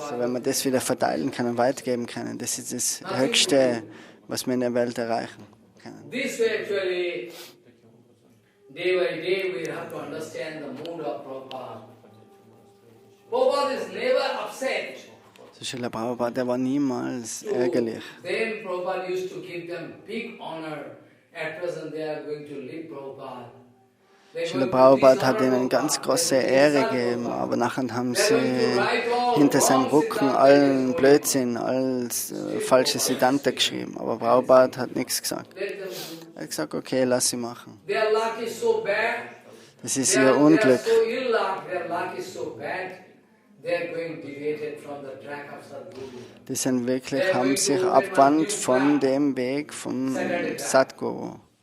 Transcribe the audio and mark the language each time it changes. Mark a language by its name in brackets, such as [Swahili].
[German] So, wenn wir das wieder verteilen können und weitergeben können, das ist das Höchste, was wir in der Welt erreichen können. [English] Day by day we have to understand the mood of Prabhupada. Prabhupada is never upset. [German] So Srila Prabhupada, der war niemals ärgerlich. [English] Then Prabhupada used to give them big honor. At present they are going to leave Prabhupada. [German] Srila Prabhupada hat ihnen eine ganz große Ehre gegeben, aber nachher haben sie hinter seinem Rücken allen Blödsinn, alles falsche Siddhanta geschrieben. Aber Prabhupada hat nichts gesagt. Er hat gesagt, okay, lass sie machen. Das ist ihr Unglück. Die sind wirklich, haben sich abgewandt von dem Weg vom Sadguru.